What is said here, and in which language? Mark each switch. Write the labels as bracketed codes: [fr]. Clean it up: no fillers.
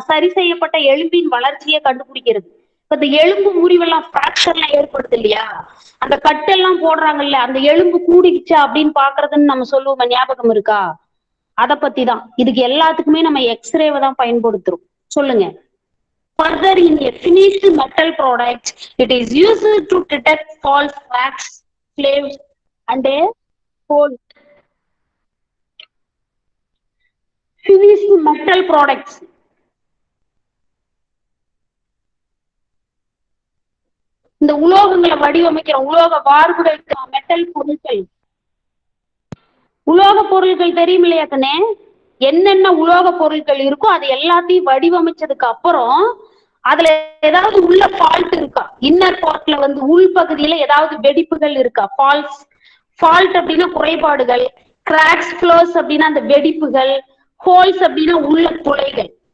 [ta] சரி செய்யப்பட்ட எலும்பின் வளர்ச்சியை கண்டுபிடிக்கிறது. இப்ப இந்த எலும்பு முறிவெல்லாம் ஃபிராக்சர்லாம் ஏற்படுது இல்லையா, அந்த கட்டெல்லாம் போடுறாங்கல்ல, அந்த எலும்பு கூடிச்சா அப்படின்னு பாக்குறதுன்னு நம்ம சொல்லுவோம். ஞாபகம் இருக்கா? அதை பத்தி தான். இதுக்கு எல்லாத்துக்குமே நம்ம எக்ஸ்ரேவை தான் பயன்படுத்துறோம். சொல்லுங்க. [en] Further, in a finished metal product, it is used to detect faults, cracks, flaws, and a hole. Finished metal products. [ta] இந்த உலோகங்களை வடிவமைக்கிற உலோக வார்ப்புகள், மெட்டல் பொருட்கள், உலோக பொருட்கள் தெரியும் இல்லையா கண்ணே? என்னென்ன உலோக பொருட்கள் இருக்கோ அது எல்லாத்தையும் வடிவமைச்சதுக்கு அப்புறம் அதுல ஏதாவது உள்ள ஃபால்ட் இருக்கா, இன்னர் பார்ட்ல வந்து உள் பகுதியில ஏதாவது வெடிப்புகள் இருக்கா, ஃபால்ட் அப்படின்னா குறைபாடுகள், கிராக்ஸ், ஃப்ளோஸ் அப்படின்னா அந்த வெடிப்புகள், ஹோல்ஸ் அப்படின்னா உள்ள துளைகள்.